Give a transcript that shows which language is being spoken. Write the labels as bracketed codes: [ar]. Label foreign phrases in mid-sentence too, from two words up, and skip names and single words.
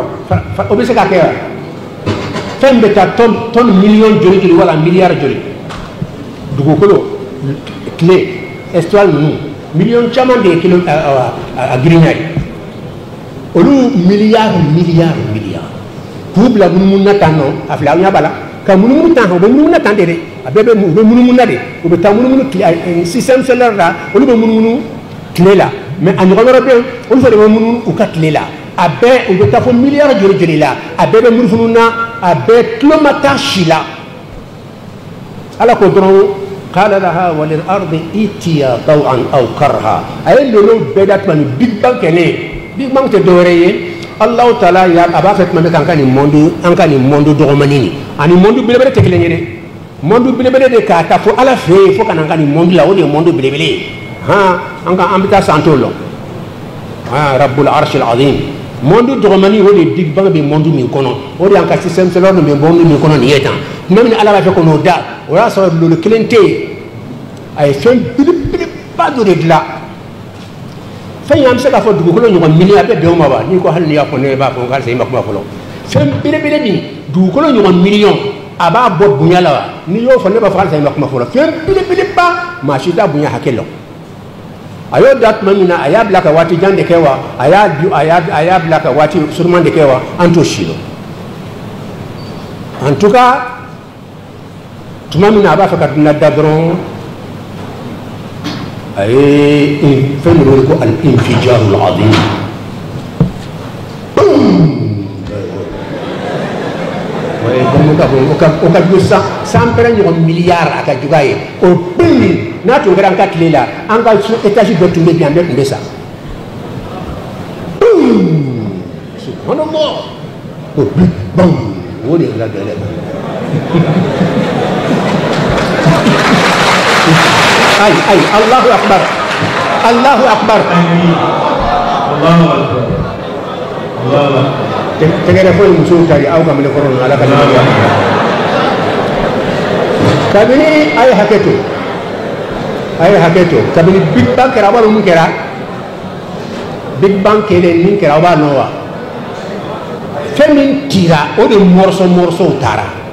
[bm] o bɛ se k'a kɛ wa fɛn bɛ taa tɔn miliyɔn joli wala miliyari joli dugukolo tile étoile ninnu miliyɔn caman de ye kelen a girinya ye olu miliyari k'u bila munumunu na tan nɔ a filɛ aw ɲɛ b'a la ka munumunu tan u bɛ munumunu na tan de dɛ a bɛɛ u bɛ munumunu na de u bɛ taa munumunu [fr] système solaire [bm] la olu bɛ munumunu tile la mais a ɲɔgɔn wɛrɛ bɛ yen olu fana bɛ munumunu u ka tile la a bɛɛ u bɛ taa fɔ miliyari joli la a bɛɛ bɛ munumunu na a bɛɛ tulo ma taa si la ala ko dɔrɔn [ar] قال لها وللأرض ائتيا طوعا أو كرها [bm] a ye lolo bɛɛ da tuma ni [en] big bang [bm] kɛlen [en] big bang [bm] tɛ dɔwɛrɛ ye [ar] الله تعالى [bm] a b'a fɛ tuma bɛ k'an ka nin monde dɔgɔmanin nin ani monde belebele tɛ kelen ye dɛ monde belebele de k'a ta fo ala fɛ yen fo ka na an ka nin monde la o de ye monde belebele ye an bɛ taa san t'o la [ar] رب العرش العظيم [bm] monde dɔgɔmanin o de [en] big bang [bm] bɛ monde min kɔnɔ o de y'an ka [fr] système solaire [bm] bɛ monde min kɔnɔ nin ye tan tuma min ala b'a fɛ k'o da o y'a sɔrɔ lolo kelen tɛ yen a ye fɛn belebeleba dɔ de dilan fɛn y'an bɛ se k'a fɔ dugukolo ɲɔgɔn miliyari bɛɛ bɛn o ma wa n'i ko hali n'i y'a fɔ ne b'a fɔ n ka segin ma kuma fɔlɔ fɛn belebele min dugukolo ɲɔgɔn miliyɔn a b'a bɔ bonya la wa n'i y'o fɔ ne b'a fɔ hali segin ma kuma fɔlɔ fɛn belebeleba maa si t'a bonya hakɛ la a y'o da tuma min na a y'a bila ka waati jan de kɛ wa a y'a bila ka waati suruman de kɛ wa an t'o si dɔn [fr] en tout cas [bm] tuma min na a b'a fɛ ka dunan da dɔrɔn a ye fɛn dɔ wele ko [ar] الانفجار العظيم [bm] o ka jugu san pɛrɛn ɲɔgɔn miliyari a ka jugu a ye o pili n'a tun kɛra an ka tile la an ka étage dɔ tun bɛ bi an bɛɛ tun bɛ sa subhanallah o [en] big bang [bm] o de ka gɛlɛn ay [ar] الله أكبر الله أكبر الله أكبر الله أكبر [bm] tegere fo muso tari aw ka mele kɔrɔ ala ka ɲɛmɔgɔya kabini a ye hakɛ to kabini [en] big bang [bm] kɛra a b'a dɔn mun kɛra [en] big bang [bm] kelen min kɛra aw b'a nɔ wa fɛn min cira o de morceau taara